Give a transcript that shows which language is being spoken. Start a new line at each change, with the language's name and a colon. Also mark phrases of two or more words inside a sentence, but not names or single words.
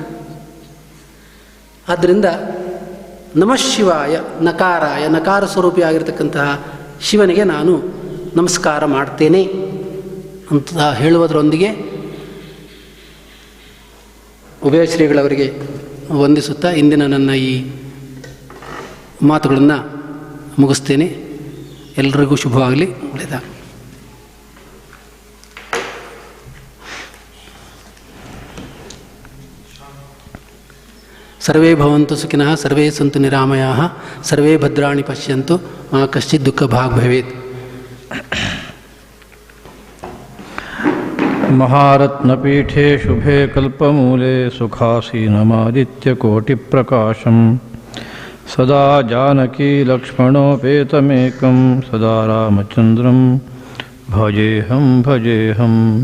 Kannada: ಆದ್ದರಿಂದ
Sanskrit: ನಮಃ ಶಿವಾಯ ನಕಾರಾಯ,
Kannada: ನಕಾರ ಸ್ವರೂಪಿಯಾಗಿರ್ತಕ್ಕಂತಹ ಶಿವನಿಗೆ ನಾನು ನಮಸ್ಕಾರ ಮಾಡ್ತೇನೆ ಅಂತ ಹೇಳುವುದರೊಂದಿಗೆ ಉಭಯ ಶ್ರೀಗಳವರಿಗೆ ವಂದಿಸುತ್ತಾ ಇಂದಿನ ನನ್ನ ಈ ಮಾತುಗಳನ್ನು ಮುಗಿಸ್ತೇನೆ. ಎಲ್ರಿಗೂ ಶುಭವಾಗಲಿ. ಒಳ್ಳೆಯದಾಗ.
Sanskrit: ಸರ್ವೇ ಭವಂತು ಸುಖಿನಃ, ಸರ್ವೇ ಸಂತು ನಿರಾಮಯಾಃ, ಸರ್ವೇ ಭದ್ರಾಣಿ ಪಶ್ಯಂತು ಮಾ ಕಶ್ಚಿತ್ ದುಃಖ ಭಾಗ್ ಭವೇತ್. ಮಹಾರತ್ನಪೀಠೆ ಶುಭೆ ಕಲ್ಪಮೂಲೆ ಸುಖಾಸೀನಮಾದಿತ್ಯಕೋಟಿಪ್ರಕಾಶಂ ಸದಾ ಜಾನಕೀ ಲಕ್ಷ್ಮಣೋಪೇತಮೇಕಂ ಸದಾ ರಾಮಚಂದ್ರಂ ಭಜೇಹಂ ಭಜೇಹಂ.